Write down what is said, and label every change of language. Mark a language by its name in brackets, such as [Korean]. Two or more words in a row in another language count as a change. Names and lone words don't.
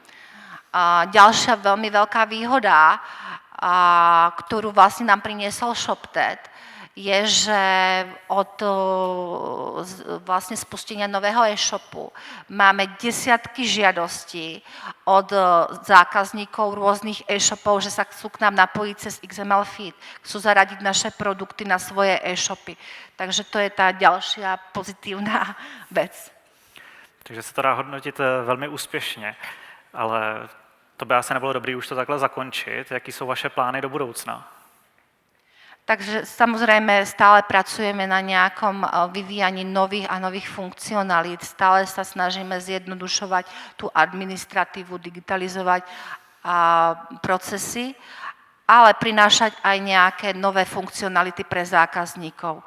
[Slovak] Ďalšia veľmi veľká výhoda, ktorú vlastne nám priniesol ShopTet, je, že od vlastne spustenia nového e-shopu máme desiatky žiadostí od zákazníkov rôznych e-shopov, že sa chcú k nám napojiť cez [English] XML feed, [Slovak] chcú zaradiť naše produkty na svoje e-shopy. Takže to je tá ďalšia pozitívna vec. [Czech] Takže se to dá hodnotit velmi úspěšně, ale to by asi nebylo dobré už to takhle zakončit. Jaký jsou vaše plány do budoucna? [Slovak] Takže samozrejme stále pracujeme na nejakom vyvíjaní nových a nových funkcionalít. Stále sa snažíme zjednodušovať tú administratívu, digitalizovať procesy, ale prinášať aj nejaké nové funkcionality pre zákazníkov.